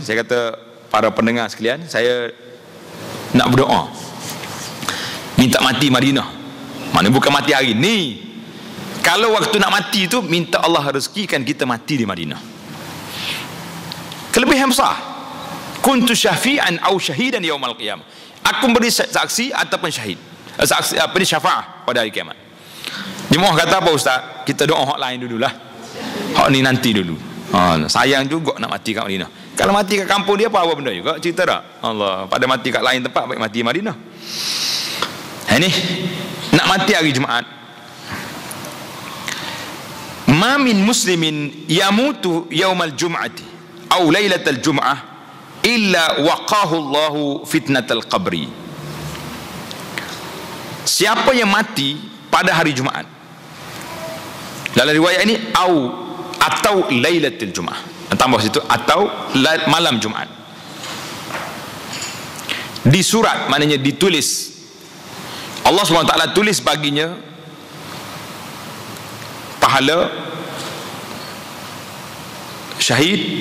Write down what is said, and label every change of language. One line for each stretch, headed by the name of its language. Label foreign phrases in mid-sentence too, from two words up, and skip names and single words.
Malay: Saya kata para pendengar sekalian, saya nak berdoa minta mati Madinah. Mana bukan mati hari ni. Kalau waktu nak mati tu, minta Allah rezekikan kita mati di Madinah. Kelebihan besar.
Arabic: كنت شفيعا أو شهيدا يوم القيامة.
Malay: Aku beri saksi ataupun syahid. Saksi apa ni, syafaah pada hari kiamat. Jemaah kata apa ustaz? Kita doa hak lain dululah. Hak ni nanti dulu. Sayang juga nak mati kat Madinah. Kalau mati kat kampung dia apa benda juga, cerita tak? Allah, pada mati kat lain tempat baik mati Madinah. Ini nak mati hari Jumaat.
Arabic: ما من مسلم يموت يوم الجمعة أو ليلة الجمعة إلا وقاه الله فتنة القبر.
Malay: Siapa yang mati pada hari Jumaat, dalam riwayat ini atau lailatul Jumaah, tambah situ, atau malam Jumaat. Di surat maknanya ditulis, Allah SWT tulis baginya pahala syahid.